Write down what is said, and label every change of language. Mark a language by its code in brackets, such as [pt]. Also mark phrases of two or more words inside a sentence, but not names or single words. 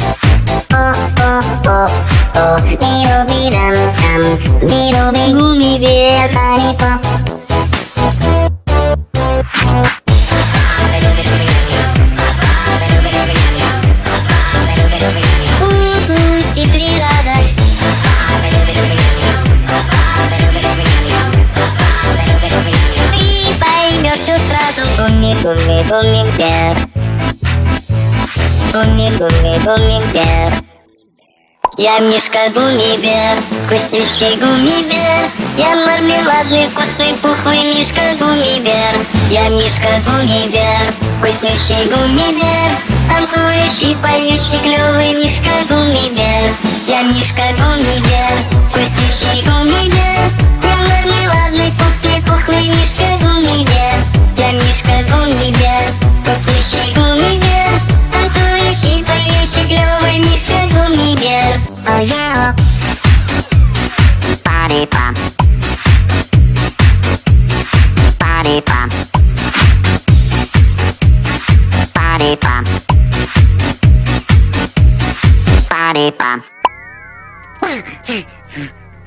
[ru] Гуммибер. Ситрирада. Ты поймешь все сразу. Гуммибер. Гуммибер. Я Мишка Гуммибер, вкуснющий гуммибер. Я мармеладный, вкусный, пухлый Мишка Гуммибер. Я Мишка Гуммибер, вкуснющий гуммибер. Танцующий, поющий, клёвый Мишка Гуммибер. Я Мишка Гуммибер, вкуснющий гуммибер. Я мармеладный, вкусный, пухлый Мишка Гуммибер. Я Мишка Гуммибер, вкуснющий гуммибер. Танцующий, поющий, клёвый Мишка Гуммибер. [en] Oh yeah. Party pop. Party pop. Party pop. Party pop.